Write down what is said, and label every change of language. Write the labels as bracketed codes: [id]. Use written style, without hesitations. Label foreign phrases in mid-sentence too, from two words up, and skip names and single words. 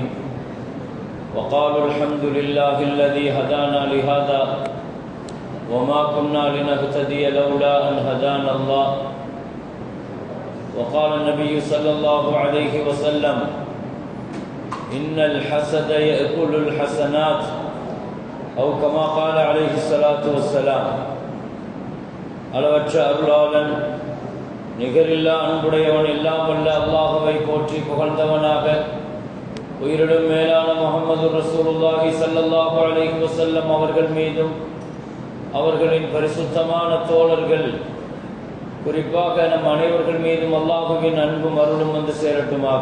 [ar] وقالوا الحمد لله الذي هدانا لهذا وما كنا لنهتدي لولا أن هدانا الله. وقال النبي صلى الله عليه وسلم: إن الحسد يأكل الحسنات، أو كما قال عليه الصلاة والسلام. [ta] அளவற்ற அருளாளன் நிகரில்லா அன்புடையவன் எல்லாம் வல்ல அல்லாஹுவை போற்றி புகழ்ந்தவனாக, உயிரிடும் மேலான முஹம்மது [ar] رسول الله صلى الله عليه وسلم [ta] அவர்கள் மீதும் அவர்களின் பரிசுத்தமான தோழர்கள், குறிப்பாக நம் அனைவர்கள் மீதும் அல்லாஹுவின் அன்பும் அருளும் வந்து சேரட்டுமாக.